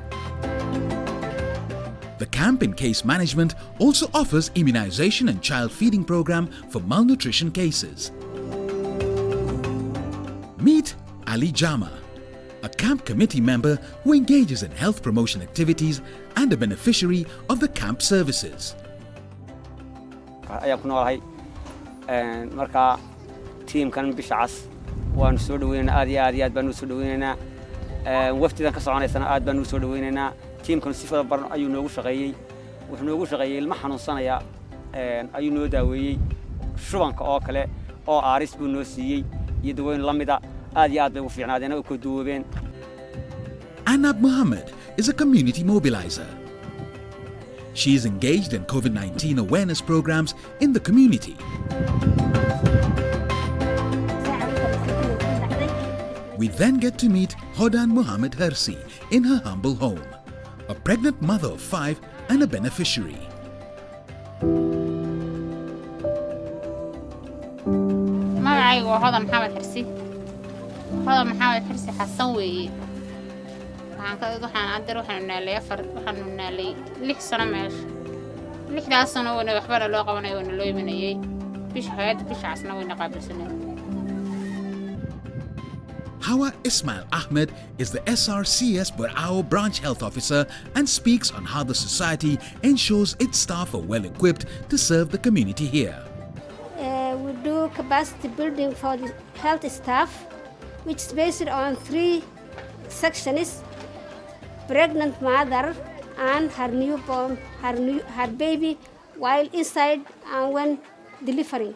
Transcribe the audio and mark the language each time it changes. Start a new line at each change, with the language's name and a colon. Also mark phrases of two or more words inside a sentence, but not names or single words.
English: The camp in case management also offers immunization and child feeding program for malnutrition cases. Meet Ali Jama, a camp committee member who engages in health promotion activities and a beneficiary of the camp services.
Somali: Marka team kan Bishas waan soo dhaweynaa aad baan u soo dhaweynaa waftidan ka soconaysana aad baan u soo dhaweynaa teamkan si fara badan ayuu noogu shaqeeyay wuxuu noogu shaqeeyay ilma xanuunsanaya ayuu noo daaweeyay shubanka oo kale oo aaris buu noo siiyay iyo daweyn la mid ah aad bay u fiicnaadeen oo ku duubeen.
English: Anab Mohammed is a community mobilizer. She is engaged in COVID-19 awareness programs in the community. We then get to meet Hodan Mohammed Hersi in her humble home, a pregnant mother of 5 and a beneficiary.
Somali: magacaygu Hodan Mohammed Hersi. Hodan Mohammed Hersi xasan weeye. waxaan naalay 6 sano meesha 6 sano wana waxba loo qabanayo wana loo imanayay bishaasna wayna qaabilsanay.
English: Hawa Ismail Ahmed is the SRCS Burao branch health officer and speaks on how the society ensures its staff are well equipped to serve the community here. We do capacity building for the health staff, which is based on 3 sections: pregnant mother and her newborn, her baby while inside and when delivering.